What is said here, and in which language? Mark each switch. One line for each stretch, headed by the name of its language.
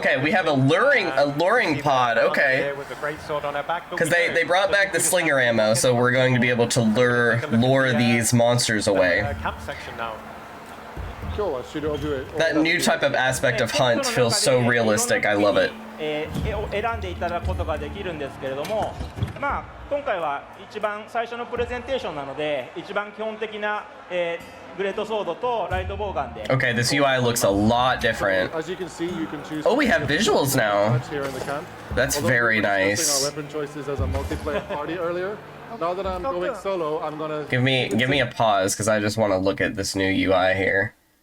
English: Okay, we have a luring pod. Okay. Because they brought back the slinger ammo, so we're going to be able to lure these monsters away. Camp section now. Sure, should all do it. That new type of aspect of hunt feels so realistic. I love it.
Japanese: 選んでいただくことができるんですけれども、まあ今回は一番最初のプレゼンテーションなので、一番基本的なグレートソードとライトボウガンで。
English: Okay, this UI looks a lot different. As you can see, you can choose. Oh, we have visuals now. Here in the camp. That's very nice. Our weapon choices as a multiplayer party earlier. Now that I'm going solo, I'm gonna Give me a pause because I just want to look at this new UI here.